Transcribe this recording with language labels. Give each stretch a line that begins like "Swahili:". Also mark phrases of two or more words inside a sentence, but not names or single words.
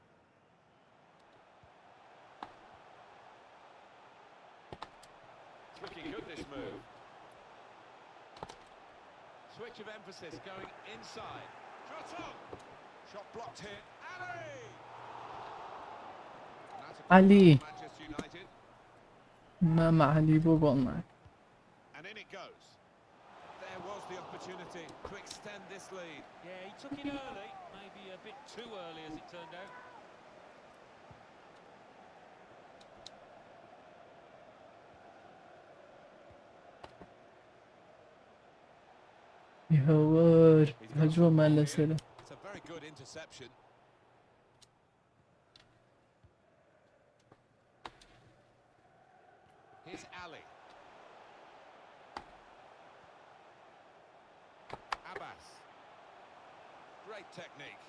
English: Looking good, this move. Switch of emphasis going inside. Shot on! Shot blocked here. Ali! Manchester United.
Central Kurdish: ماما علي بۆ گۆڵمان
English: And in it goes. There was the opportunity to extend this lead. Yeah, he took it early, maybe a bit too early as it turned out.
Central Kurdish: هەوار هەجووەمان لەسەرە
English: It's a very good interception. Here's Ali. Abbas. Great technique.